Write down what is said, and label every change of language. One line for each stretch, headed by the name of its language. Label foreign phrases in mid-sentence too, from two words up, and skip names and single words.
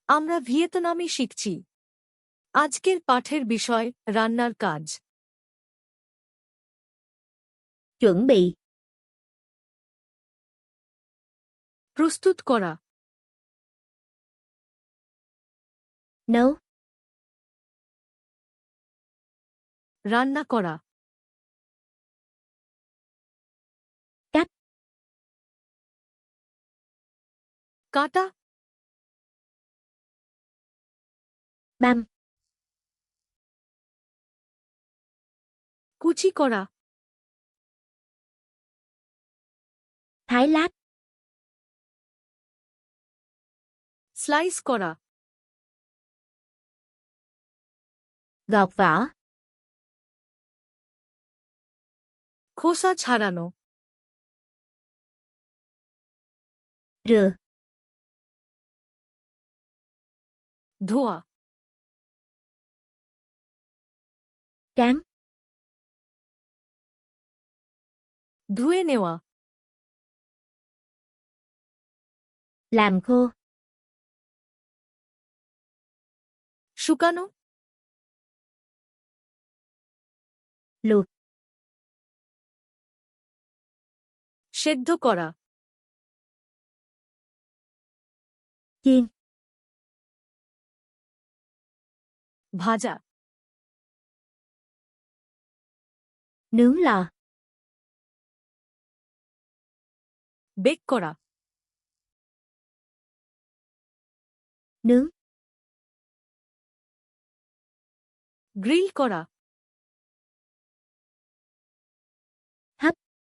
Bangla: আমরা ভিয়েতনামি শিখছি। আজকের পাঠের বিষয় রান্নার কাজ।
Vietnamese: chuẩn bị,
Bangla: প্রস্তুত করা,
Vietnamese: nấu,
Bangla: রান্না করা,
Vietnamese: cắt,
Bangla: কাটা,
Vietnamese: băm,
Bangla: কুচি করা,
Vietnamese: thái lát,
Bangla: স্লাইস করা,
Vietnamese: gọt vỏ,
Bangla: খোসা ছাড়ানো,
Vietnamese: rửa,
Bangla: ধোয়া,
Vietnamese: tráng,
Bangla: ধুয়ে নেওয়া,
Vietnamese: làm khô,
Bangla: শুকানো,
Vietnamese: luộc,
Bangla: সেদ্ধ করা,
Vietnamese: chiên,
Bangla: ভাজা,
Vietnamese: nướng lò,
Bangla: বেক করা,
Vietnamese: nướng,
Bangla: গ্রিল করা,
Vietnamese: hấp,